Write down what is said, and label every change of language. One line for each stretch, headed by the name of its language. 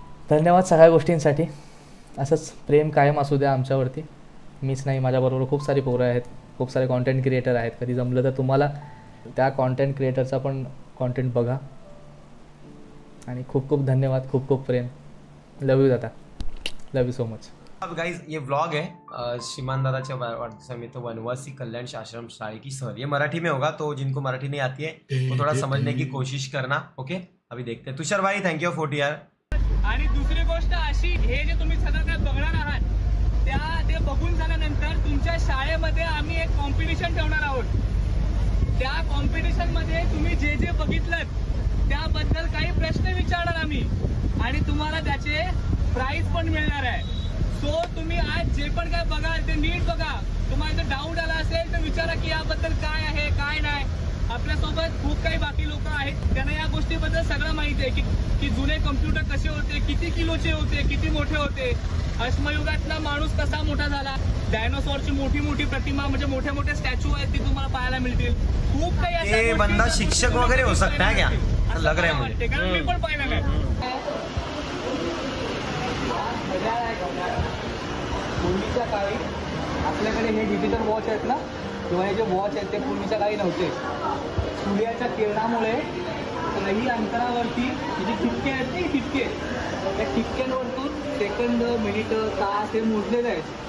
Marathi: धन्यवाद सगळ्या गोष्टींसाठी. असंच प्रेम कायम असू द्या आमच्यावरती. मीच नाही, माझ्याबरोबर खूप सारी पोरं आहेत, खूप सारे कॉन्टेंट क्रिएटर आहेत. कधी जमलं तर तुम्हाला त्या कॉन्टेंट क्रिएटरचा पण कॉन्टेंट बघा. आणि खूप खूप धन्यवाद, खूप खूप प्रेम.
English: Love you दादा, love you so much.
Hindi: अब गाइज ये व्लॉग है श्रीमान दादा
Marathi: वाढदिवसानिमित्त
Hindi: वनवासी कल्याण आश्रम शाळे की सहल. ये मराठी में होगा, तो जिनको मराठी नहीं आती है वो थोड़ा समझने की कोशिश करना. ओके, अभी देखते हैं. तुषार भाई
English: thank you for 40
Hindi: यार.
Marathi: आणि दुसरी गोष्ट अशी, हे जे तुम्ही सगळं काय बघणार आहात ते बघून झाल्यानंतर तुमच्या शाळेमध्ये आम्ही एक कॉम्पिटिशन ठेवणार आहोत. त्या कॉम्पिटिशन मध्ये तुम्ही जे जे बघितलं त्याबद्दल काही प्रश्न विचारणार आम्ही आणि तुम्हाला त्याचे प्राइज पण मिळणार आहे. सो तुम्ही आज जे पण काय बघाल ते नीट बघा. तुम्हाला जर डाऊट आला असेल तर विचारा की याबद्दल काय आहे काय नाही. आपल्यासोबत खूप काही बाकी लोक आहेत, त्यांना या गोष्टीबद्दल सगळं माहिती आहे की जुने कम्प्युटर कसे होते, किती किलोचे होते, किती मोठे होते, अश्मयुगातला माणूस कसा मोठा झाला, डायनोसॉरची मोठी मोठी प्रतिमा म्हणजे मोठे मोठे स्टॅच्यू आहेत ती तुम्हाला पाहायला मिळतील. खूप काही
Hindi: ये बंदा शिक्षक वगैरे हो सकता है क्या? लग रहा है मुझे.
Marathi: कारण मी पण पाहिलं नाही. पूर्वीच्या काळी आपल्याकडे हे डिजिटल वॉच आहेत ना, किंवा हे जे वॉच आहेत ते पूर्वीच्या काळी नव्हते. सूर्याच्या किरणामुळे काही अंतरावरती जे ठिपके आहेत ते ठिपके, त्या ठिपक्यांवरतून सेकंद, मिनिट, तास हे मोजलेले आहेत.